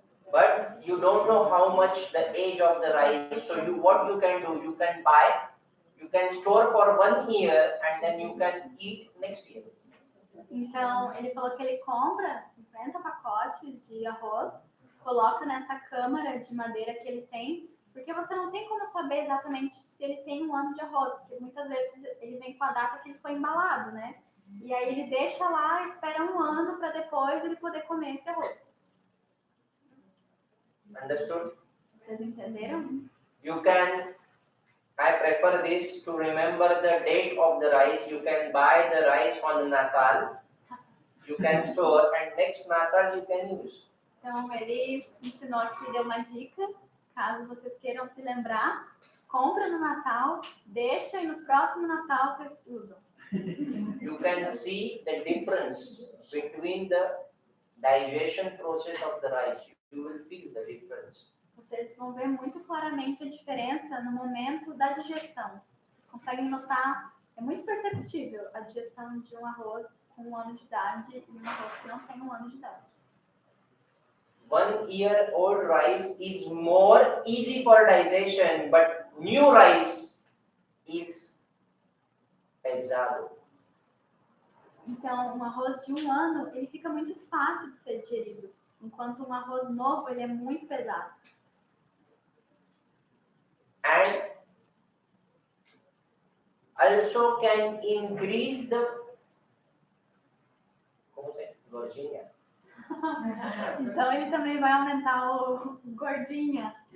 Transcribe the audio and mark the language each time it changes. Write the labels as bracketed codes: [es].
[en] But you don't know how much the age of the rice. So what you can do? You can buy. You can store for 1 year and then you can eat next year. [pt] Então, ele falou que ele compra 50 pacotes de arroz, coloca nessa câmara de madeira que ele tem, porque você não tem como saber exatamente se ele tem 1 ano de arroz, porque muitas vezes ele vem com a data que ele foi embalado, né? E aí ele deixa lá, espera 1 ano para depois ele poder comer esse arroz. [en] Understood? [pt] Vocês entenderam? [en] I prefer this to remember the date of the rice. You can buy the rice on Natal. You can store and next Natal you can use. [pt] Então, ele ensinou aqui, deu uma dica, caso vocês queiram se lembrar, compra no Natal, deixa e no próximo Natal vocês usam. [en] You can see the difference between the digestion process of the rice. You will feel the difference. [pt] Vocês vão ver muito claramente a diferença no momento da digestão. Vocês conseguem notar, é muito perceptível a digestão de um arroz com 1 ano de idade e um arroz que não tem 1 ano de idade. [en] 1 year old rice is more easy for digestion, but new rice is [pt] pesado. Então, um arroz de 1 ano, ele fica muito fácil de ser digerido. Enquanto um arroz novo, ele é muito pesado. [en] And also can increase the [pt] gordinha. Então ele também vai aumentar o gordinha.